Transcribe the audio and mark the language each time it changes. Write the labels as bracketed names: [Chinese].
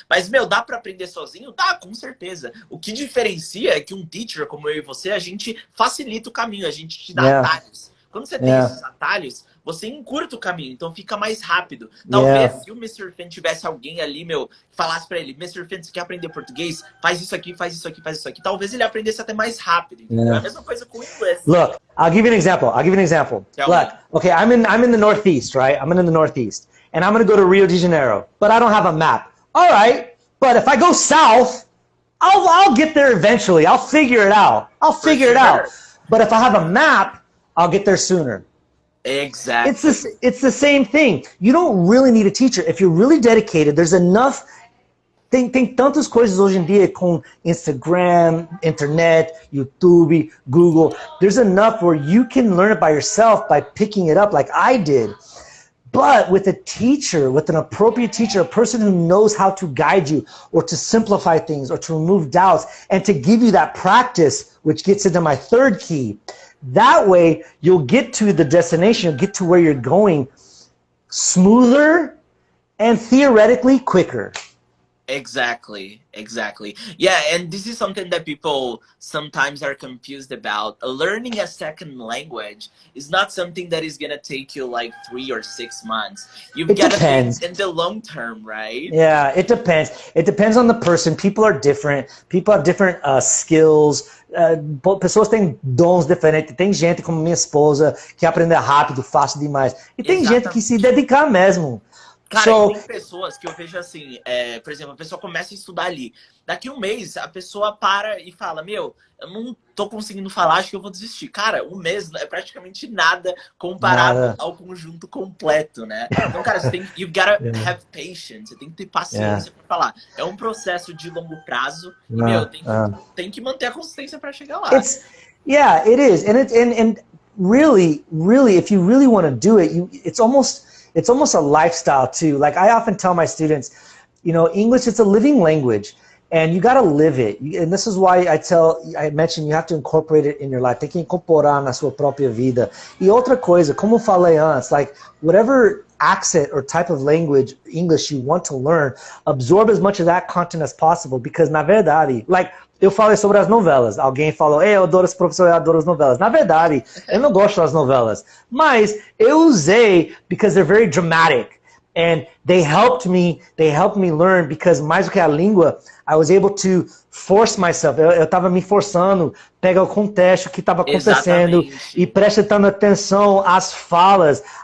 [Portuguese] Mas, meu, dá pra aprender sozinho? Dá, com certeza. O que diferencia é que um teacher como eu e você, a gente facilita o caminho, a gente te dá atalhos. Quando você tem esses atalhos, você encurta o caminho, então fica mais rápido. Talvez se o Mr. Finn tivesse alguém ali, meu, que falasse pra ele, Mr. Finn, você quer aprender português? Faz isso aqui, faz isso aqui, faz isso aqui. Talvez ele aprendesse até mais rápido. É a mesma coisa com o inglês. [English] Look, I'll give you an example. Look, okay, I'm in the Northeast, right? I'm in the Northeast. And I'm going to go to Rio de Janeiro. But I don't have a map. All right, but if I go south, I'll get there eventually. I'll figure it out. I'll figure it out. But if I have a map, I'll get there sooner. Exactly. It's the same thing. You don't really need a teacher. If you're really dedicated, there's enough. [Portuguese] Tem tantas coisas hoje em dia com Instagram, internet, YouTube, Google. [English] There's enough where you can learn it by yourself by picking it up like I did. But with a teacher, with an appropriate teacher, a person who knows how to guide you or to simplify things or to remove doubts and to give you that practice, which gets into my third key. That way, you'll get to the destination, you'll get to where you're going smoother and theoretically quicker. Exactly. Yeah, and this is something that people sometimes are confused about. Learning a second language is not something that is gonna take you like 3 or 6 months. You've got to think in the long term, right? Yeah, it depends. It depends on the person. People are different. People have different skills. [Portuguese] Pessoas têm dons diferentes. Tem gente como minha esposa que aprende rápido, fácil demais. E tem gente que se dedica mesmo. Cara, tem pessoas que eu vejo assim, por exemplo, a pessoa começa a estudar ali. Daqui um mês, a pessoa para e fala, meu, eu não tô conseguindo falar, acho que eu vou desistir. Cara, um mês é praticamente nada comparado ao conjunto completo, né? Então, cara, [English] you gotta have patience, [Portuguese] você tem que ter paciência pra falar. É um processo de longo prazo e, meu, tem que manter a consistência pra chegar lá. [English] Yeah, it is. And really, if you really want to do it, it's almost a lifestyle too. Like I often tell my students, English, it's a living language and you got to live it. And this is why I mentioned you have to incorporate it in your life. [Portuguese] Tem que incorporar na sua própria vida. E outra coisa, como eu falei antes, [English] like whatever accent or type of language, English you want to learn, absorb as much of that content as possible because [Portuguese] na verdade, [English] like [Portuguese] eu falei sobre as novelas. Alguém falou, eu adoro esse professor, eu adoro as novelas. Na verdade, eu não gosto das novelas. Mas eu usei [English] because they're very dramatic. And they helped me learn because [Portuguese] mais do que a língua, [English] I was able to force myself. [Portuguese] Eu estava me forçando, pegar o contexto que estava acontecendo e prestando atenção às falas.